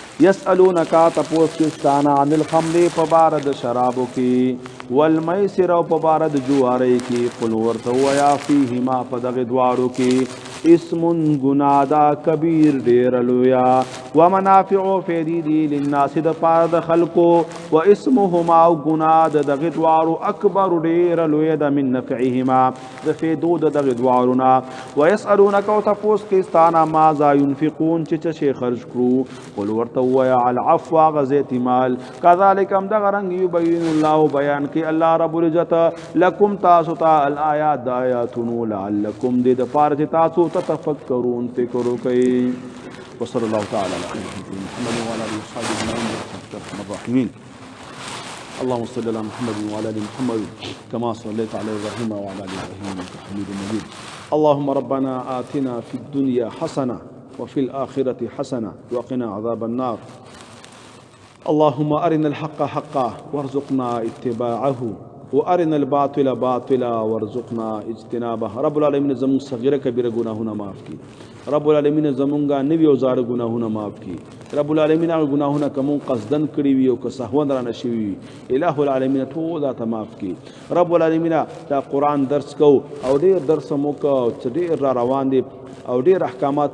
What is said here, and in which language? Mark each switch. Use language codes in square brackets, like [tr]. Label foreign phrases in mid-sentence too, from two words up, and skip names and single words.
[ps] یسألونک تپوس کستانا [ar] عن الخمر [ps] پبارد شرابو کی والمیسر او پبارد جواری کی قل ورته ویا فیهما پدغ دوارو کی اسم گنادا کبیر ډیر لویا ومنافع فیدی دی للناس د پاره د خلقو و اسمهما او گناد د دوارو اکبر ډیر لویا د [ar] من نفعهما [ps] د فیدو د دوارنا ويسألونک او تپوس کستانا [ar] ماذا ينفقون [ps] چې شي خرج کړو قل ورته ویا العفو غزیت مال کذالک هم دغه رنگ [ar] یبین الله [ps] بیان کی الله [ar] رب العزت لکم [ps] تاسو ته [ar] الآیات [ps] د آیاتونو [ar] لعلکم [ps] د پاره تاسو [ar] تتفکرون [ps] فکر کوي [ar] وصلی الله تعالی علی محمد وعلى اله وصحبه اجمعین الرحمن اللهم صل على محمد وعلى ال محمد كما صليت على ابراهيم وعلى ال ابراهيم انك حميد مجيد اللهم ربنا آتنا في الدنيا حسنه وفي الآخرة حسنه وقنا عذاب النار اللهم أرنا الحق حقا وارزقنا اتباعه وارنا الباطل باطلا وارزقنا اجتنابه رب العالمین [ps] زمون صغیره کبیره گناهونه معاف کی [ar] رب العالمین [ps] زمونږه نوی او زار گناهونه معاف کی [ar] رب العالمین [ps] هغه گناهونه کوم قصدن کړی وي او که سهوا درنه شوی وي [ar] الہ العالمین [ps] ټول ته معاف کی [ar] رب العالمین [ps] دا قرآن درس کو او ډیر درس مو کو ډیر را روان دي او ډیر احکامات